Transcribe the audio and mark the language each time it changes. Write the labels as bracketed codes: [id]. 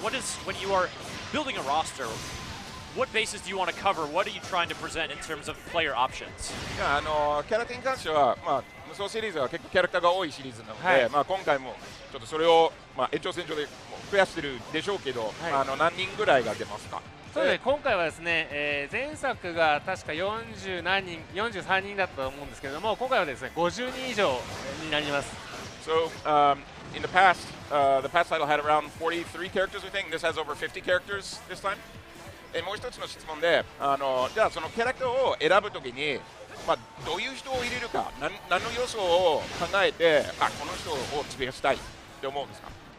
[en] What is, when you are building a roster, what bases do you want to cover? What are you trying to present in terms of player options? [ja] キャラクターに関しては、無双シリーズは結構キャラクターが多いシリーズなので、はい、今回もちょっとそれを、延長線上で増やしてるでしょうけど、はい、何人ぐらいが出ますか？そうですね、今回はですね、前作が確か43人だったと思うんですけれども、今回はですね50人以上になります。 [en] So, in the past title had around 43 characters, I think. This has over 50 characters this time. [ja] もう一つの質問で、じゃあそのキャラクターを選ぶときに、どういう人を入れるか、何の要素を考えて、この人を付けしたいって思うんですか？